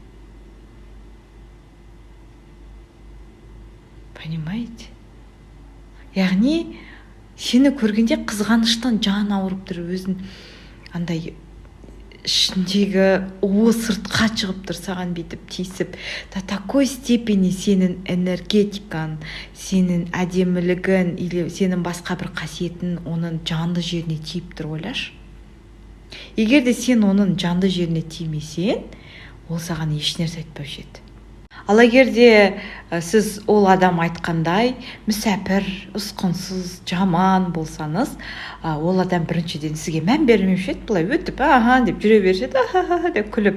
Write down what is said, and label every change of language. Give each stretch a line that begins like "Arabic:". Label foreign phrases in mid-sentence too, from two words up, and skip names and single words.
Russian: Понимаете?
Kazakh: Яғни сені көргенде қызғаныштан жаны ауырып тұр, өзін андай ішіндегі уы сыртқа шығып тұр, саған бүйтіп тиісіп.
Russian: До такой степени
Kazakh: сенің энергетикаң, сенің әдемілігін или сенің басқа бір қасиетін оның жанды жеріне тиіп тұр, ойлашы. Егер де сен оның жанды жеріне тимесең, ол саған ешнәрсе айтпаушы еді. Ал егер де сіз ол адам айтқандай мүсәпір, ұсқынсыз, жаман болсаңыз, ол адам біріншіден сізге мән бермеуші еді, былай өтіп, деп жүре беруші еді, деп күліп.